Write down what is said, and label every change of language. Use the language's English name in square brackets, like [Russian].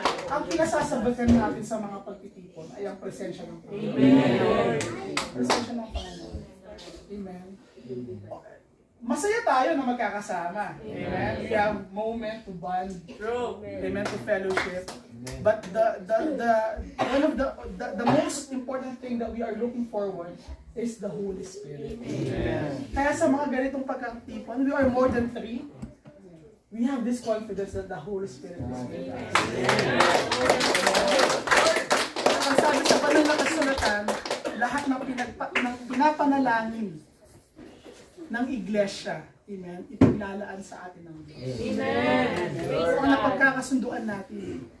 [Filipino] Ang pinasasabakan natin sa mga pagtitipon ay ang presensya ng Panginoon. Presensya ng Panginoon. Amen. Masaya tayo na magkakasama. [English] Amen. We have moment to bond. Amen, to fellowship. But one of the most important thing that we are looking forward is the Holy Spirit. Amen. [Filipino] Kaya sa mga ganitong pagkakatipon, [English] we are more than 3. We have this confidence that the Holy Spirit is with us. [Filipino] Ang sabi sa banal na kasulatan, lahat ng pinapanalangin ng iglesia, amen, ipaglalaan sa atin ng Diyos. Amen. Ang napagkakasunduan natin.